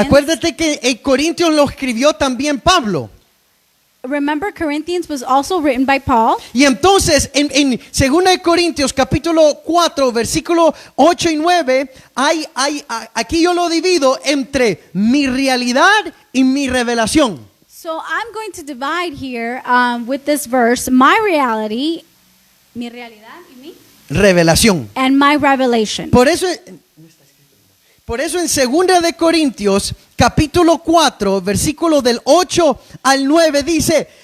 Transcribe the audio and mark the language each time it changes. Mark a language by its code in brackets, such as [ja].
[es] acuérdate que en Corintios lo escribió también Pablo. [en] remember Corinthians was also written by Paul. [es] Y entonces en 2 de Corintios capítulo 4 versículo 8 y 9 aquí yo lo divido entre mi realidad y mi revelación. [en] So I'm going to divide here with this verse my [es] realidad y mi Revelación. [en] and my revelation. [es] Por eso en 2 de Corintios capítulo 4 versículo del 8 al 9 dice: